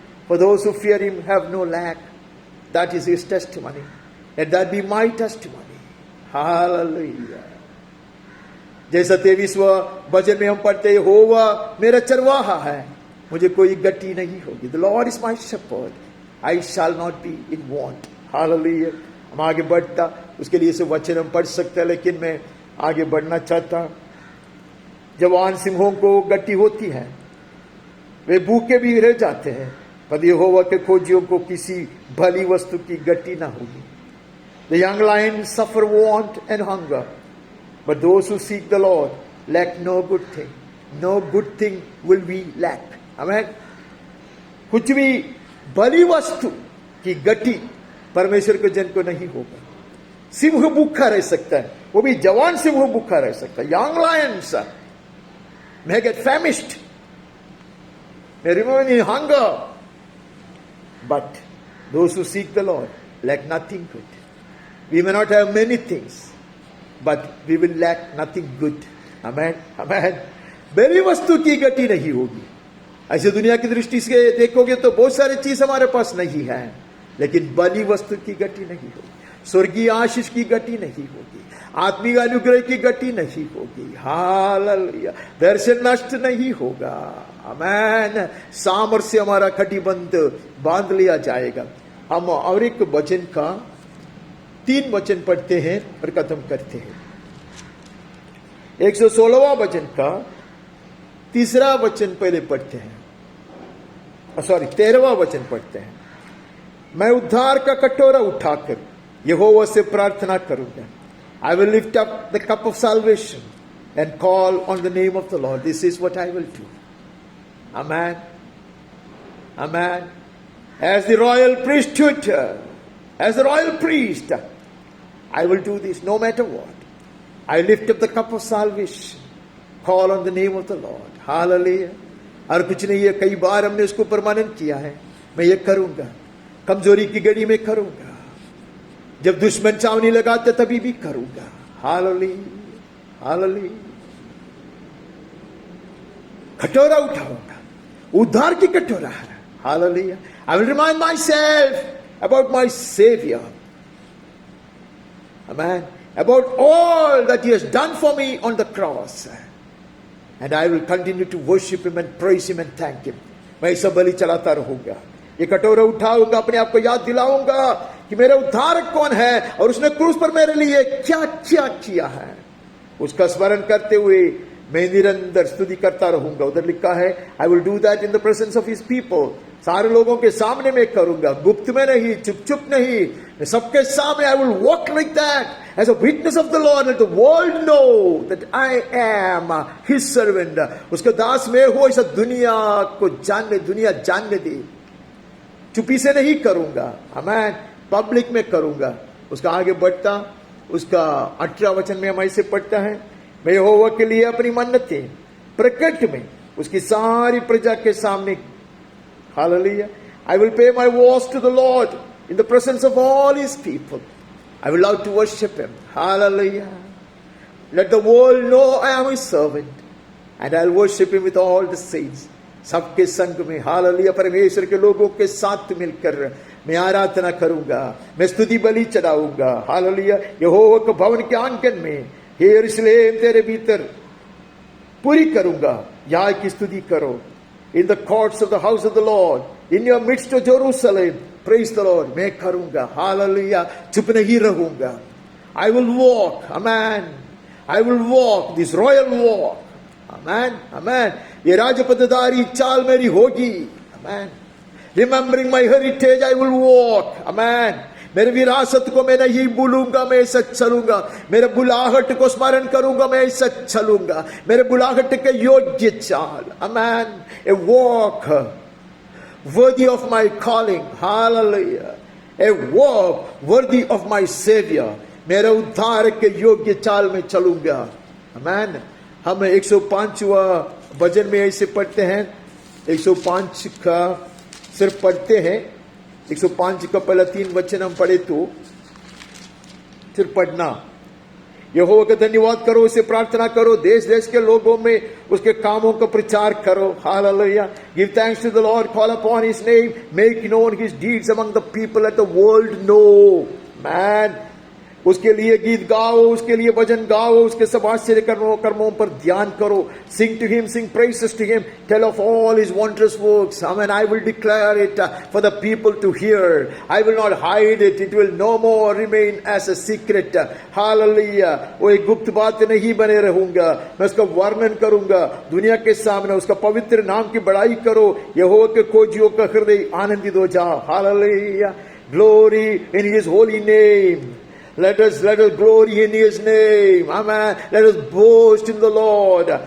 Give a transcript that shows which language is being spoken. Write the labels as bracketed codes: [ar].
[en] For those who fear him have no lack. That is his testimony. And that be my testimony. Hallelujah. [hi] जैसा 23वां भजन में हम पढ़ते, यहोवा मेरा चरवाहा है, मुझे कोई गति नहीं होगी। [en] The Lord is my shepherd, I shall not be in want. Hallelujah. [hi] हम आगे बढ़ता, उसके लिए से वचन हम पढ़ सकते हैं, लेकिन मैं आगे बढ़ना चाहता। जवान सिंहों को गति होती है, वे भूखे भी रह जाते हैं, पर यहोवा के खोजियों को किसी भली वस्तु की गति ना होगी। [en] The young lions suffer want and hunger, but those who seek the Lord lack no good thing. No good thing will we lack. Amen. [hi] कुछ भी भली वस्तु की गति परमेश्वर के जन को नहीं होगा। सिंह भूखा रह सकता है, वो भी जवान सिंह भूखा रह सकता है। [en] Young lions may get famished, may remain in hunger, but those who seek the Lord lack nothing good. We may not have many things, but we will lack nothing good. Amen. Amen. [hi] बेली वस्तु की गति नहीं होगी। ऐसे दुनिया की दृष्टि से देखोगे तो बहुत सारी चीज हमारे पास नहीं है, लेकिन बली वस्तु की गति नहीं होगी, स्वर्गीय आशीष की गति नहीं होगी, आत्मिक अनुग्रह की गति नहीं होगी। हालेलुया। दर्शन नष्ट नहीं होगा। आमेन। सामर्थ्य हमारा कटिबंध बांध लिया जाएगा। हम और एक वचन का 3 वचन पढ़ते हैं और खत्म करते हैं। 116वां वचन का 3रा वचन पहले पढ़ते हैं, 13वां वचन पढ़ते हैं। मैं उद्धार का कटोरा उठाकर यहोवा से प्रार्थना करूंगा। [en] I will lift up the cup of salvation and call on the name of the Lord. This is what I will do. Amen. Amen. As the royal priesthood, as a royal priest, I will do this no matter what. I lift up the cup of salvation, call on the name of the Lord. Hallelujah. [hi] और कुछ नहीं है, कई बार हमने उसको permanent किया है. मैं ये करूंगा, कमजोरी की घड़ी में करूंगा, जब दुश्मन चावनी लगाते तभी भी करूंगा. Hallelujah, hallelujah. कटोरा उठाऊंगा, उद्धार की कटोरा है. Hallelujah. [en] I will remind myself about my Savior. Amen. About all that He has done for me on the cross. And I will continue to worship Him and praise Him and thank Him. [hi] मैं सब बलि चलाता रहूंगा. ये कटोरा उठाऊंगा, अपने आप को याद दिलाऊंगा कि मेरा उद्धारक कौन है और उसने क्रूस पर मेरे लिए क्या क्या किया है. उसका स्मरण करते हुए मैं निरंतर स्तुति करता रहूंगा. उधर लिखा है, [en] I will do that in the presence of His people. [hi] सारे लोगों के सामने मैं करूंगा, गुप्त में नहीं, चुप चुप नहीं, मैं सबके सामने. [en] I will walk like that as a witness of the Lord, let the world know that I am His servant. [hi] उसके दास में हो, ऐसा दुनिया को जानने, दुनिया जानने दे. चुपी से नहीं करूंगा, मैं पब्लिक में करूंगा. उसका आगे बढ़ता, उसका 18 वचन में हम ऐसे पढ़ता है, मैं यहोवा के लिए अपनी मन्नतें प्रकट में उसकी सारी प्रजा के सामने. [en] Hallelujah. I will pay my vows to the Lord in the presence of all His people. I will love to worship Him. Hallelujah. Let the world know I am His servant. And I will worship Him with all the saints. [hi] सबके संग में. Hallelujah. परमेश्वर के लोगों के साथ मिलकर मैं आराधना करूंगा, मैं स्तुति बलि चढ़ाऊंगा. हालेलुया. यहोवा के भवन के आंगन में, हे यरूशलेम तेरे भीतर पूरी करूंगा. यहाँ की स्तुति करो. [en] In the courts of the house of the Lord, in your midst of Jerusalem, praise the Lord. [hi] मैं करूंगा. हालेलुया. चुप नहीं रहूंगा. [en] I will walk. Amen. I will walk this royal walk. Amen. Amen. [hi] ये राजपदधारी चाल मेरी होगी. [en] Amen. Remembering my heritage, I will walk. Amen. [hi] मेरे विरासत को मैं नहीं भूलूंगा, मैं ऐसा चलूंगा. मेरे बुलाहट को स्मरण करूंगा, मैं ऐसा चलूंगा. मेरे बुलाहट के योग्य चाल. [en] Amen. A walk worthy of my calling. Hallelujah. A walk worthy of my Savior. [hi] मेरे उद्धार के योग्य चाल में चलूंगा. [en] Amen. [hi] हम 105वां भजन में ऐसे पढ़ते हैं. 105 का सिर्फ पढ़ते हैं. 105 का पहला 3 वचन हम पढ़े तो सिर्फ पढ़ना. यहोवा का धन्यवाद करो, उसे प्रार्थना करो, देश देश के लोगों में उसके कामों का प्रचार करो. Hallelujah. [en] Give thanks to the Lord, call upon his name, make known his deeds among the people, let the world know. [hi] Man, उसके लिए गीत गाओ, उसके लिए भजन गाओ, उसके सब आश्चर्य कर्मों पर ध्यान करो. [en] Sing to Him, sing praises to Him, tell of all His wondrous works. Amen. I will declare it for the people to hear. I will not hide it. It will no more remain as a secret. Hallelujah. [hi] वो एक गुप्त बात नहीं बने रहूंगा, मैं उसका वर्णन करूंगा दुनिया के सामने. उसका पवित्र नाम की बड़ाई करो. यहोवा के खोजियों का हृदय आनंदित हो जा. [en] Hallelujah. Glory in His holy name. Let us glory in His name. Amen. Let us boast in the Lord.